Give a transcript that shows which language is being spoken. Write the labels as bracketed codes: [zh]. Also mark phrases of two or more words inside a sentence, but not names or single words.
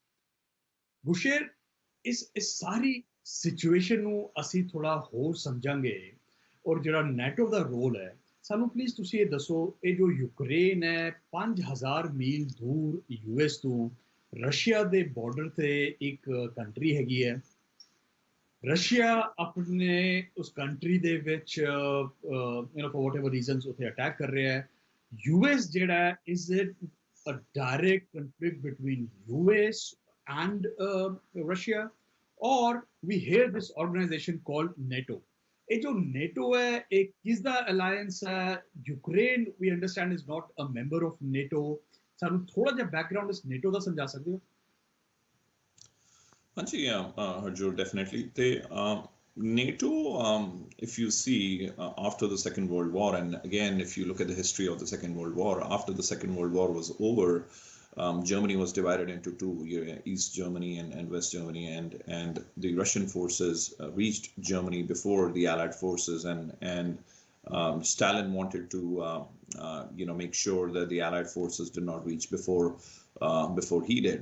[pa] ਗੁਰਸ਼ੇਰ, ਇਸ ਸਾਰੀ ਸਿਚੁਏਸ਼ਨ ਨੂੰ ਅਸੀਂ ਥੋੜਾ ਹੋਰ ਸਮਝਾਂਗੇ ਔਰ ਜਿਹੜਾ ਨੈਟੋ ਦਾ ਰੋਲ ਹੈ ਸਾਨੂੰ ਪਲੀਜ਼ ਤੁਸੀਂ ਇਹ ਦੱਸੋ ਇਹ ਜੋ ਯੂਕਰੇਨ ਹੈ 5000 ਮੀਲ ਦੂਰ US ਤੋਂ ਰਸ਼ੀਆ ਦੇ ਬਾਰਡਰ ਤੇ ਇੱਕ ਕੰਟਰੀ ਹੈਗੀ ਹੈ। ਰਸ਼ੀਆ ਆਪਣੇ ਉਸ ਕੰਟਰੀ ਦੇ ਵਿੱਚ [en] for whatever reasons [pa] ਉੱਥੇ ਅਟੈਕ ਕਰ ਰਿਹਾ ਹੈ। [en] US [pa] ਜਿਹੜਾ ਹੈ [en] is it a direct conflict between US and Russia or we hear this organization called NATO? [pa] ਇਹ ਜੋ NATO ਹੈ ਇਹ ਕਿਸ ਦਾ ਅਲਾਈਅੰਸ ਹੈ? [en] ਯੂਕਰੇਨ we understand is not a member of NATO. [pa] ਸਾਨੂੰ ਥੋੜਾ ਜਿਹਾ ਬੈਕਗ੍ਰਾਉਂਡ ਇਸ NATO ਦਾ ਸਮਝਾ ਸਕਦੇ ਹੋ? [en] Yeah, Harjot, definitely. NATO, if you see after the Second World War, and again, if you look at the history of the Second World War, after the Second World War was over, Germany was divided into two, East Germany and West Germany, and the Russian forces reached Germany before the Allied forces, and Stalin wanted to, make sure that the Allied forces did not reach before he did.